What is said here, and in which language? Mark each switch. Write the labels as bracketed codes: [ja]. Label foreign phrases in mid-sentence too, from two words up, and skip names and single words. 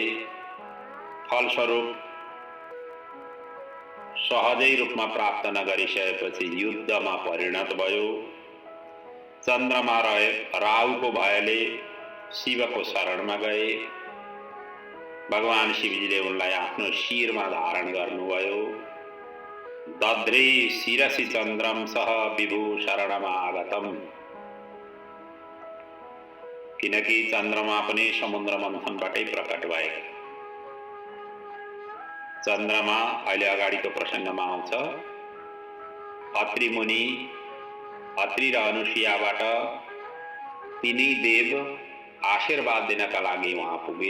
[ne] फलस्वरूप सहजै रूपमा प्राप्त नगरिसकेपछि युद्धमा परिणत भयो। चन्द्रमा राहुको भयले शिवको शरणमा गए। भगवान शिवजीले उनलाई आफ्नो शिरमा धारण गर्नुभयो। [sa] दद्रे शिरसि चन्द्रम सह विभु शरणमा आगतम, [ne] किनकि चन्द्रमा पनि समुद्र मन्थनबाटै प्रकट भए। चन्द्रमा अहिले अगाडिको प्रसङ्गमा आउँछ। अत्रि मुनि, अत्रि र अनुसुयाबाट तिनै देव आशीर्वाद दिनका लागि उहाँ पुगे।